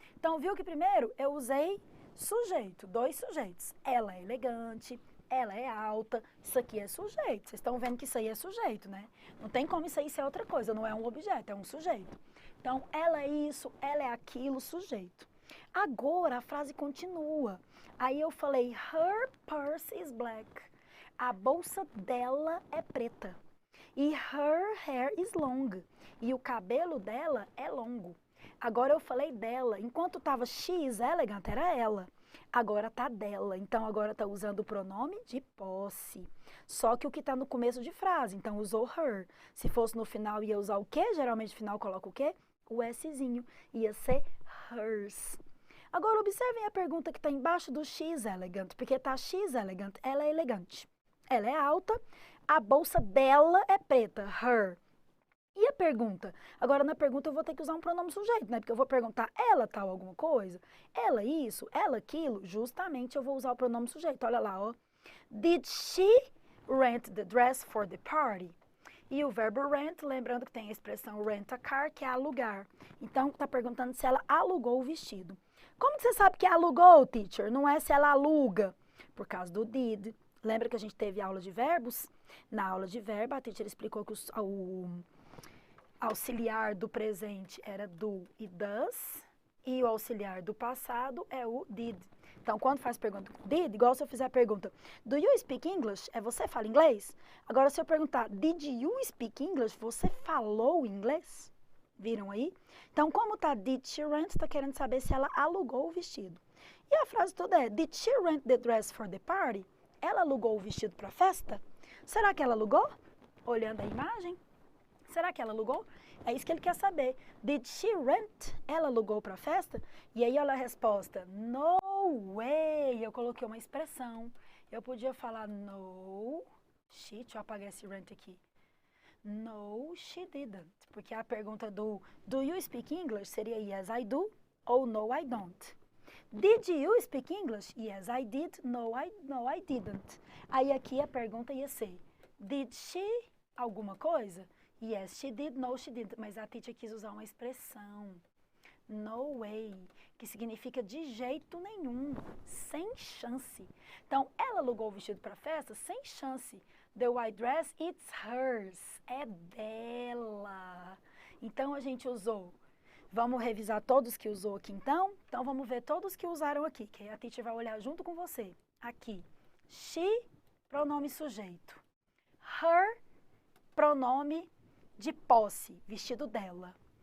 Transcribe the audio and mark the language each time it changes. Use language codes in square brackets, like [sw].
[pt] Então, viu que primeiro eu usei sujeito, dois sujeitos. Ela é elegante, ela é alta. Isso aqui é sujeito. Vocês estão vendo que isso aí é sujeito, né? Não tem como isso aí ser outra coisa, não é um objeto, é um sujeito. Então, ela é isso, ela é aquilo, sujeito. Agora a frase continua. Aí eu falei, [en] her purse is black. [pt] A bolsa dela é preta. E [en] her hair is long. [pt] E o cabelo dela é longo. Agora eu falei dela. Enquanto estava [en] she is elegant, [pt] era ela. Agora tá dela. Então agora tá usando o pronome de posse. Só que o que tá no começo de frase. Então usou her. Se fosse no final, ia usar o quê? Geralmente no final coloca o quê? O Szinho. Ia ser hers. Agora observem a pergunta que está embaixo do [en] she is elegant. [pt] Porque tá [en] she is elegant. [pt] Ela é elegante. Ela é alta. A bolsa dela é preta. Her. E a pergunta? Agora, na pergunta, eu vou ter que usar um pronome sujeito, né? Porque eu vou perguntar, ela tal alguma coisa? Ela isso? Ela aquilo? Justamente eu vou usar o pronome sujeito. Olha lá, ó. [en] Did she rent the dress for the party? [pt] E o verbo rent, lembrando que tem a expressão [en] rent a car, [pt] que é alugar. Então, está perguntando se ela alugou o vestido. Como que você sabe que alugou, teacher? Não é se ela aluga. Por causa do did. Lembra que a gente teve aula de verbos? Na aula de verbo, a teacher explicou que o auxiliar do presente era do e does, e o auxiliar do passado é o did. Então, quando faz pergunta com did, igual se eu fizer a pergunta, [en] do you speak English? [pt] É você fala inglês? Agora, se eu perguntar, [en] did you speak English? [pt] Você falou inglês? Viram aí? Então, como tá [en] did she rent, [pt] está querendo saber se ela alugou o vestido. E a frase toda é, [en] did she rent the dress for the party? [pt] Ela alugou o vestido para a festa? Será que ela alugou? Olhando a imagem. Será que ela alugou? É isso que ele quer saber. [en] Did she rent? [pt] Ela alugou para a festa? E aí olha a resposta. [en] No way. [pt] Eu coloquei uma expressão. Eu podia falar no. Deixa eu apagar esse rent aqui. [en] No, she didn't. [pt] Porque a pergunta [en] do you speak English [pt] seria [en] yes, I do [pt] ou [en] no, I don't. Did you speak English? Yes, I did. No, I didn't. [pt] Aí aqui a pergunta ia ser, [en] did she [pt] alguma coisa? [en] Yes, she did. No, she didn't. [pt] Mas a teacher quis usar uma expressão. [en] No way, [pt] que significa de jeito nenhum, sem chance. Então, ela alugou o vestido para a festa? Sem chance. [en] The white dress, it's hers. [pt] É dela. Então, a gente usou. Vamos revisar todos que usou aqui, então? Então, vamos ver todos que usaram aqui, que a teacher vai olhar junto com você. Aqui. She, pronome sujeito. Her, pronome de posse, vestido dela.